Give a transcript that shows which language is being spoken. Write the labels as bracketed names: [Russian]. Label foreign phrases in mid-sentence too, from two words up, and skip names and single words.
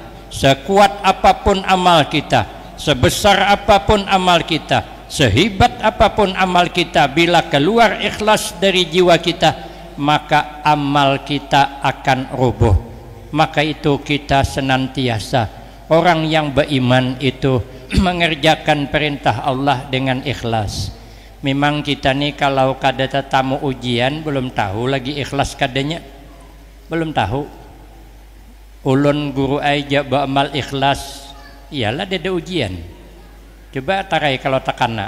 [Indonesian] Sekuat apapun amal kita, sebesar apapun amal kita, sehebat apapun amal kita, bila keluar ikhlas dari jiwa kita, maka amal kita akan roboh. Maka itu kita senantiasa, orang yang beriman itu mengerjakan perintah Allah dengan ikhlas. [Banjar] Memang kita nih kalau kada tamu ujian belum tahu lagi ikhlas kadanya, belum tahu. Ulun guru aja beramal ikhlas, iyalah ada ujian. Coba tarai kalau takana.